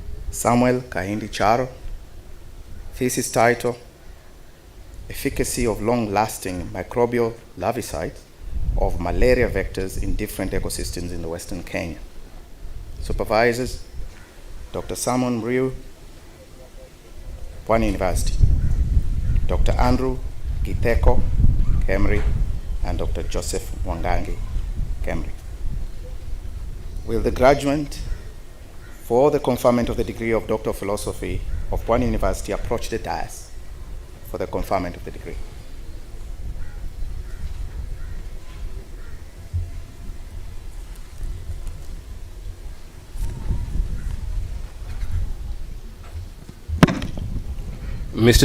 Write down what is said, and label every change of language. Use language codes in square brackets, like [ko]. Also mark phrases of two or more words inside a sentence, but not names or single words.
[en] Samuel Kahindi Charo. Thesis title, Efficacy of Long-Lasting Microbial Larvicides of Malaria Vectors in Different Ecosystems in the Western Kenya. Supervisors, Dr. Simon Mriu, Pwani University, Dr. Andrew Githeko, Kemri, and Dr. Joseph Mwangangi, Kemri. Will the graduate for the conferment of the degree of Doctor of Philosophy of Pwani University approach the dais for the conferment of the degree? Mr.